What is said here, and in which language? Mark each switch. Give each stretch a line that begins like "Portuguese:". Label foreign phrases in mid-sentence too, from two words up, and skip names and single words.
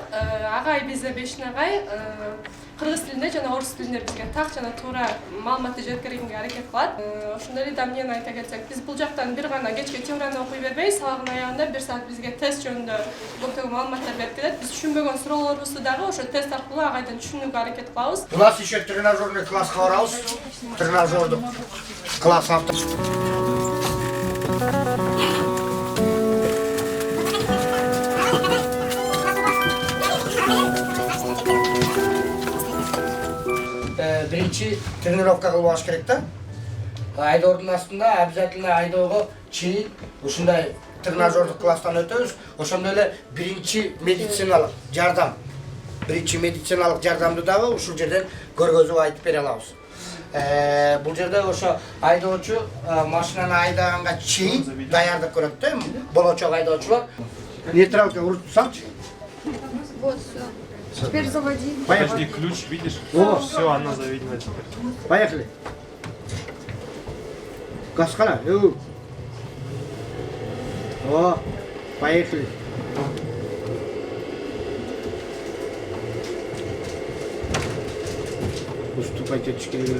Kyrgyz: Агай бизде 5 агай кыргыз тилинде жана орус тилинде бизге так жана туура маалыматты жеткирүүгө аракет кылат. Ошондой эле эмнени айта кетсек, биз бул жактан бир гана кечке теорияны окуй бербей, сабагын аягында 1 саат бизге тест жөнүндө көптөгөн маалыматтар берип келет. Биз түшүнбөгөн суроолорубузду дагы ошо тест аркылуу агайдан түшүнүүгө аракет кылабыз.
Russian: У нас еще тренажерный
Kyrgyz: класска барабыз. Тренажердук класс авто. Биринчи тренировка кылып алыш керек да. Айдоодун астында обязательно айдоого чейин ушундай тренажердук класстан өтөбүз. Ошондой эле биринчи медициналык жардам. Биринчи медициналык жардамды дагы ушул жерден көргөзүп айтып бере алабыз. Бул жерде ошо айдоочу машинаны айдаганга чейин даярдык көрөт да, болочок айдоочулар. Нейтралка уруп салчы.
Russian: Вот, все. Теперь заводи. Подожди, ключ, видишь? О. Все, она заведена теперь. Поехали.
Kyrgyz: Газ кана.
Russian: О, поехали. Уступайте очки.